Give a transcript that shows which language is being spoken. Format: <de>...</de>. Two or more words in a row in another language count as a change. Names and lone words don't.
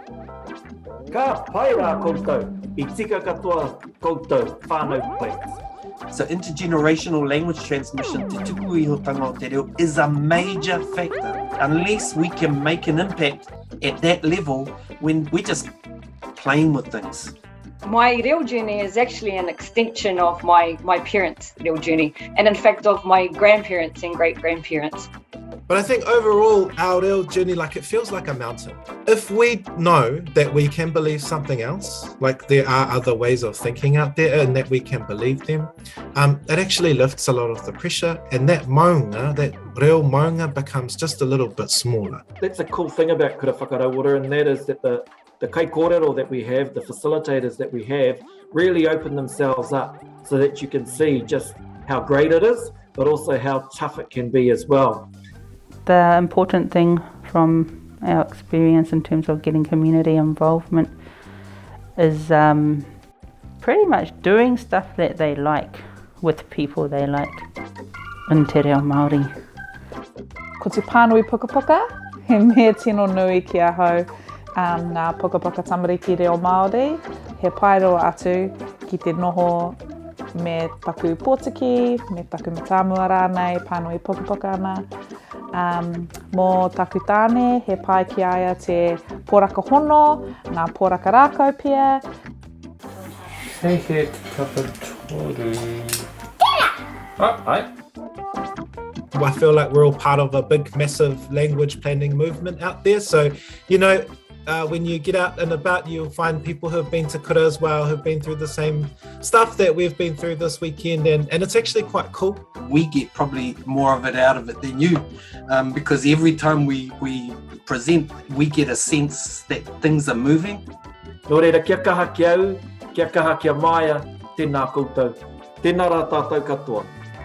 <mi>Ka pai rā koutou, I tika katoa koutou whānau plans.</mi> <en>So intergenerational language transmission</en> <mi>te tuku ihotanga o te reo</mi> <en>is a major factor. Unless we can make an impact at that level when we're just playing with things. My reo journey is actually an extension of my parents' reo journey, and in fact of my grandparents and great-grandparents. But I think overall, our reo journey, like it feels like a mountain. If we know that we can believe something else, like there are other ways of thinking out there and that we can believe them, it actually lifts a lot of the pressure, and that maunga, that</en> <mi>reo maunga</mi> <en>becomes just a little bit smaller. That's a cool thing about Kura Whakarauora, and that is that the</en> <mi>kai kōrero</mi> <en>that we have, the facilitators that we have, really open themselves up so that you can see just how great it is, but also how tough it can be as well. The important thing from our experience in terms of getting community involvement is pretty much doing stuff that they like with people they like in</en> <mi>te reo Māori. Ko te pānui pukapuka, he mea tino nui ki a hau ngā pukapuka tamariki reo Māori. He pairo atu ki te noho me taku pōtiki, me taku matamua rānei, pānui pukapuka ana. Mō taku tāne, he pai ki aia te poraka hono, ngā poraka rākau pia. Hei he tapa toru. Ai.</mi> <en>I feel like we're all part of a big, massive language planning movement out there. So, you know, when you get out and about, you'll find people who've been to Kura as well, who've been through the same stuff that we've been through this weekend, and it's actually quite cool. We get probably more of it out of it than you, because every time we present, we get a sense that things are moving.</en> <mi>Nō reira, kia kaha ki au, kia kaha kia maia, tēnā koutou. Tēnā rā tātou katoa.</mi>